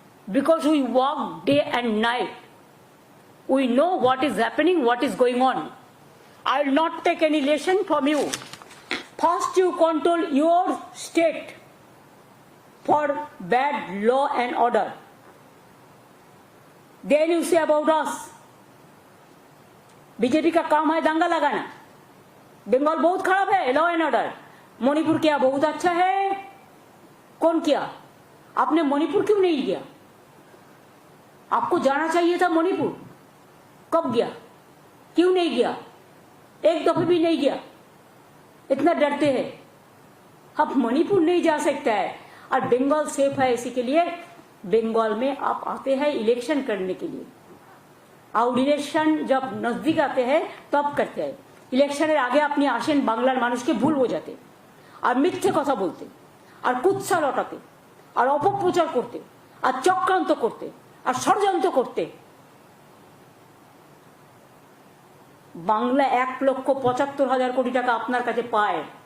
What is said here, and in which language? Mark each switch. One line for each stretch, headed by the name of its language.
English: because we work day and night. We know what is happening, what is going on. I will not take any lesson from you. First you control your state for bad law and order. Then you say about us.
Hindi: BJP का काम है दंगा लगाना. बंगाल बहुत खराब है, law and order. Manipur क्या बहुत अच्छा है? कौन किया? आपने मणिपुर क्यों नहीं किया? आपको जाना चाहिए था मणिपुर. कब गया? क्यों नहीं गया? एक दफे भी नहीं गया. इतना डरते हैं. अब मणिपुर नहीं जा सकता है और बंगाल सेफ है. इसी के लिए बंगाल में आप आते हैं इलेक्शन करने के लिए. और इलेक्शन जब नजदीक आते हैं तब करते हैं.
Bangla: ইলেকশনের আগে আপনি আসেন বাংলার মানুষকে ভুল বোঝাতে আর মিথ্যে কথা বলতে আর কুৎসা রটাতে আর অপপ্রচার করতে আর চক্রান্ত করতে আর ষড়যন্ত্র করতে. বাংলা 1,75,000 কোটি টাকা আপনার কাছে পায়.